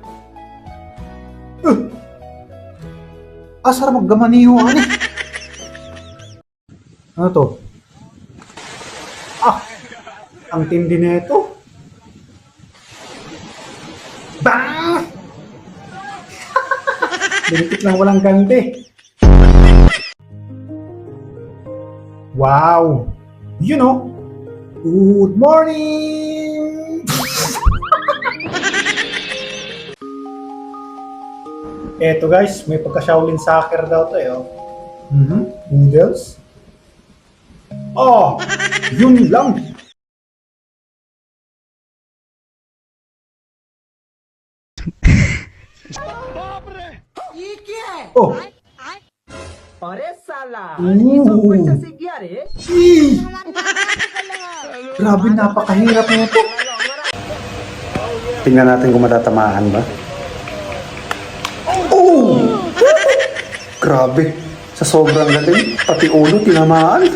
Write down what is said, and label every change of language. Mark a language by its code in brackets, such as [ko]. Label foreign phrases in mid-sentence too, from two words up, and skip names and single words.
[tl] Asar maggamaniho ano? Ano to? Ah! Ang tindi na ito. Bang! Binipit lang walang ganti. Wow! [en] You know, good morning! [tl] Eto guys, may pagka-Shaolin soccer daw to eh. Oh. Noodles. Oh! Yun lang! Oh! [hi] अरे साला ये सब कैसे सीख गया रे [tl] Grabe, napakahirap na ito. Tingnan natin kung matatamaan ba. Oh! Grabe, sa sobrang galing, pati ulo tinamaan.